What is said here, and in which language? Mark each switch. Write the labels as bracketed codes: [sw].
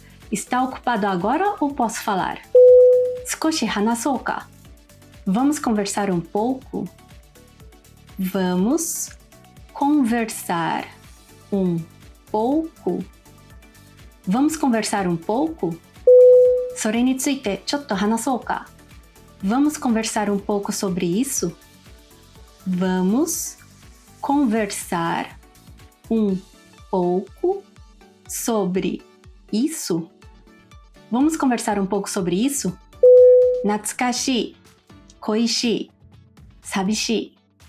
[pt] Está ocupado agora ou posso falar? [ja] 少し話そうか? [pt] Vamos conversar um pouco? Vamos conversar um pouco? Vamos conversar um pouco? [ja] それについてちょっと話そうか? [pt] Vamos conversar um pouco sobre isso? Vamos conversar um pouco sobre isso? Vamos conversar um pouco sobre isso? [ja] 懐かしい, 恋しい, 寂しい.